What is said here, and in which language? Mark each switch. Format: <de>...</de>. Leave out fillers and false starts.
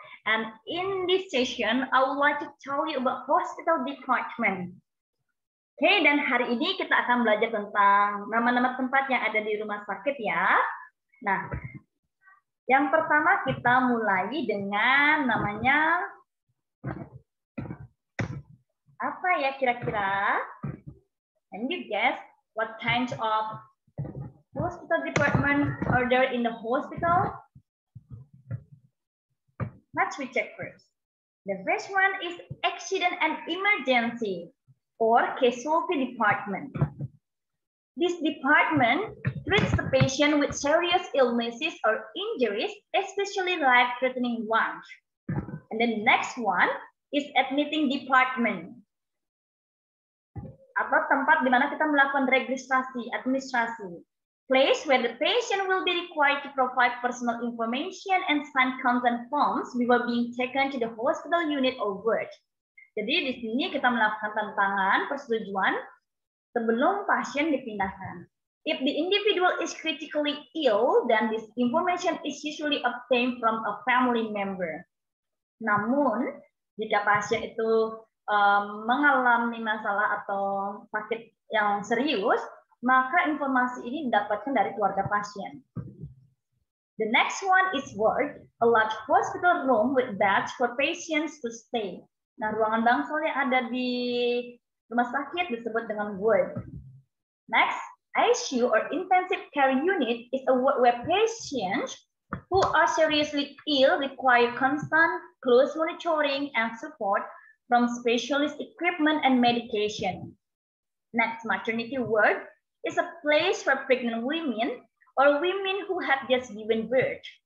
<en>And in this session, I would like to tell you about hospital department.</en> <id>Oke, dan hari ini kita akan belajar tentang nama-nama tempat yang ada di rumah sakit ya. Nah, yang pertama kita mulai dengan namanya apa ya kira-kira?</id> <en>And you guess what kind of hospital department are there in the hospital? Let's check first. The first one is accident and emergency or casualty department. This department treats the patient with serious illnesses or injuries, especially life-threatening ones. And the next one is admitting department,</en> <id>atau tempat di mana kita melakukan registrasi, administrasi.</id> <en>Place where the patient will be required to provide personal information and sign consent forms before being taken to the hospital unit or ward.</en> <id>Jadi di sini kita melakukan tantangan persetujuan sebelum pasien dipindahkan.</id> <en>If the individual is critically ill, then this information is usually obtained from a family member.</en> <id>Namun, jika pasien itu mengalami masalah atau sakit yang serius, maka informasi ini didapatkan dari keluarga pasien.</id> <en>The next one is ward, a large hospital room with beds for patients to stay.</en> <id>Nah, ruangan bangsal yang ada di rumah sakit disebut dengan ward.</id> <en>Next, ICU or intensive care unit is a ward where patients who are seriously ill require constant, close monitoring and support from specialist equipment and medication. Next, maternity ward is a place for pregnant women or women who have just given birth.</en>